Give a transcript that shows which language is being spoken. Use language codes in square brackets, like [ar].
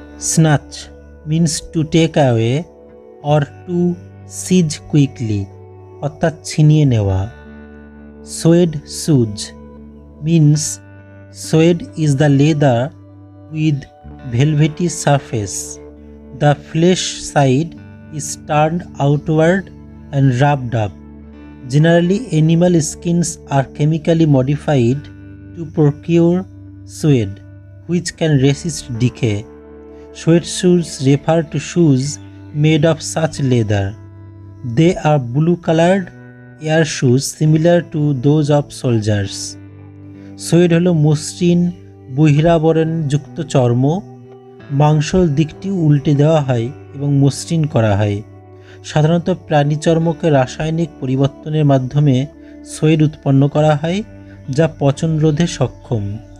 [en] snatch means to take away or to seize quickly, [bn] অর্থাৎ ছিনিয়ে নেওয়া। [en] Suede shoes means suede is the leather with velvety surface. The flesh side is turned outward and rubbed up. Generally, animal skins are chemically modified to procure suede, which can resist decay. Suede shoes refer to shoes made of such leather. They are blue-colored air shoes similar to those of soldiers. [bn] Suede হলো মসৃণ বহিরাবরণ যুক্ত চর্ম। মাংসল দিকটি উল্টে দেওয়া হয় এবং মসৃণ করা হয়। সাধারণত প্রাণী চর্মকে রাসায়নিক পরিবর্তনের মাধ্যমে সুয়েড উৎপন্ন করা হয়, যা পচন রোধে সক্ষম।